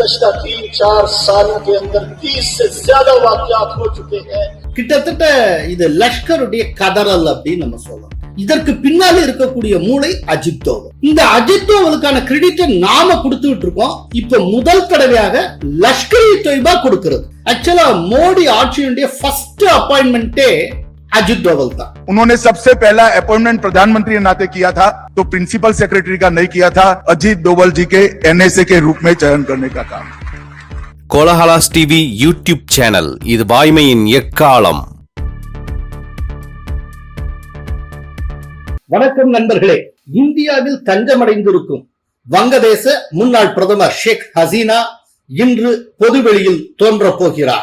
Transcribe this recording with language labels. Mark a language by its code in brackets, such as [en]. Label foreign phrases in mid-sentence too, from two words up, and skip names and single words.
[ta] கிட்டத்தட்ட இது லஷ்கருடைய கதறல் அப்படின்னு நம்ம சொல்லலாம். இதற்கு பின்னால இருக்கக்கூடிய மூளை அஜித் தோவல். இந்த அஜித் தோவலுக்கான கிரெடிட்டை நாம கொடுத்துட்டு இருக்கோம். இப்ப முதல் தடவையாக லஷ்கர்-இ-தொய்பா கொடுக்கிறது. ஆக்சுவலா மோடி ஆட்சியுடைய [en] first appointment [ta] अजित डोवल था। [hi] उन्होंने सबसे पहला अपॉइंटमेंट प्रधानमंत्री के नाते किया था, तो [en] principal secretary [hi] का नहीं किया था, अजीत डोवल जी के एनएसए के रूप में चयन करने का काम। [ta] கோலஹலாஸ் டிவி யூடியூப் சேனல், இது வாய்மையின் எக்காலம். வணக்கம் நண்பர்களே. இந்தியாவில் தஞ்சமடைந்திருக்கும் வங்கதேச முன்னாள் பிரதமர் ஷேக் ஹசீனா இன்று பொதுவெளியில் தோன்ற போகிறார்.